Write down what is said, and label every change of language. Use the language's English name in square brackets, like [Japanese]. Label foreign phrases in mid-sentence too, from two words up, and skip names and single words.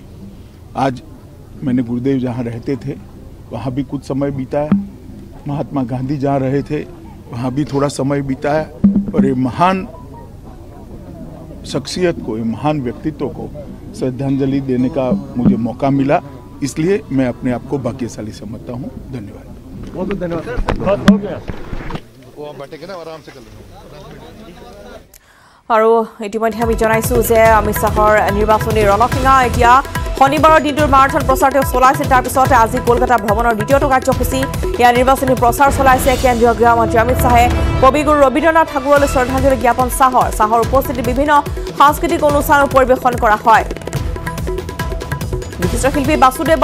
[Hindi] आज मैंने गुरुदेव जहाँ रहते थे वहाँ भी कुछ समय बिताया, महात्मा गांधी जहाँ रहे थे वहाँ भी थोड़ा समय बिताया और ये महान शख्सियत को, ये महान व्यक्तित्व को श्रद्धांजलि देने का मुझे मौका मिला, इसलिए मैं अपने आप को भाग्यशाली समझता हूँ। धन्यवाद। बहुत धन्यवाद। [Assamese] আৰু ইতিমধ্যে আমি জনাইছো যে অমিত শাহৰ নিৰ্বাচনী ৰণসিঙা এতিয়া শনিবাৰৰ দিনটোৰ মাৰাথন প্ৰচাৰ তেওঁ চলাইছে তাৰ পিছতে আজি কলকাতা ভ্ৰমণৰ দ্বিতীয়টো কাৰ্যসূচী ইয়াৰ নিৰ্বাচনী প্ৰচাৰ চলাইছে কেন্দ্ৰীয় গৃহমন্ত্ৰী অমিত শাহে কবিগুৰু ৰবীন্দ্ৰনাথ ঠাকুৰলৈ শ্ৰদ্ধাঞ্জলি জ্ঞাপন শাহৰ উপস্থিতি বিভিন্ন সাংস্কৃতিক অনুষ্ঠান পৰিৱেশন কৰা হয় বিশিষ্ট শিল্পী বাসুদেৱ